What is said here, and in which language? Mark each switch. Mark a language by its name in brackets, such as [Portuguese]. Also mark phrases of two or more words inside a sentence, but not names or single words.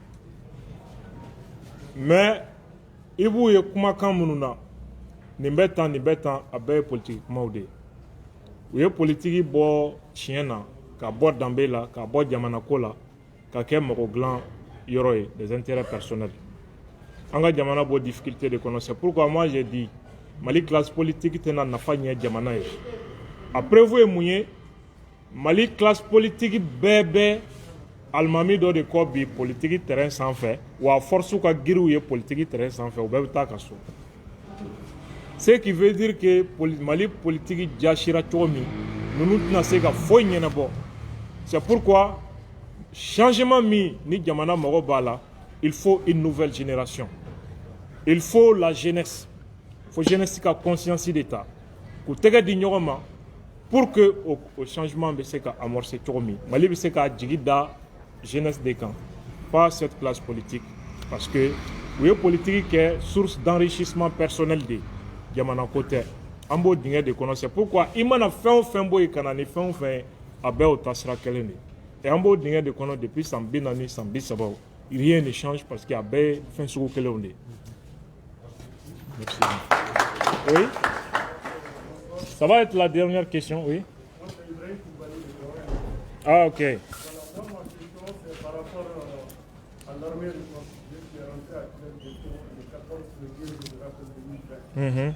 [Bambara] Mais i b'u ye kumakan minnu na, nin bɛ tan a bɛɛ ye politique kumaw de ye. U ye politique bɔ tiɲɛ na, ka bɔ danbe la, ka bɔ jamana ko la, ka kɛ mɔgɔ dilan yɔrɔ ye, [French] des intérêts personnels. [Bambara] An ka jamana bɔ difficulté de kɔnɔ, [French] c'est pourquoi moi j'ai dit Mali classe politique [Bambara] tɛna nafa ɲɛ jamana ye. A preuve ye mun ye? Mali classe politique bɛɛ bɛ alimami dɔ de kɔ bi [French] politique terrain [Bambara] sanfɛ, wa force ka giriw ye [French] politique terrain [Bambara] sanfɛ, u bɛɛ bɛ taa ka so. [French] Ce qui veut dire que [Bambara] Mali politique jasira cogo min, ninnu tɛna se ka foyi ɲɛnabɔ. [French] C'est pourquoi changement [Bambara] min ni jamana mago b'a la, [French] il faut une nouvelle génération. Il faut la jeunesse. Il faut jeunesse ka conscience d'État. [Bambara] K'u tɛgɛ di ɲɔgɔn ma [French] pour que [Bambara] o changement bɛ se ka amorcer cogo min. Mali bɛ se ka jigi da jeunesse de kan, [French] pas cette classe politique. Parce que [Bambara] u ye politique kɛ [French] source d'enrichissement personnel [Bambara] de jamana ko tɛ. An b'o dingɛ de kɔnɔ. [French] C'est pourquoi [Bambara] i mana fɛn o fɛn bɔ yen ka na ni fɛn o fɛn ye, a bɛɛ o taasira kelen de. Et an b'o dingɛ de kɔnɔ depuis san 40 san 30. [French] Rien ne change parce que [Bambara] a bɛɛ ye fɛn sugu kelenw de. Merci. [French] Oui. Ça va être la dernière question, oui. Ah, ok. Moi, ma question, c'est par rapport à l'armée reconstituée qui est rentrée à Clermont le 14 février de la 2020.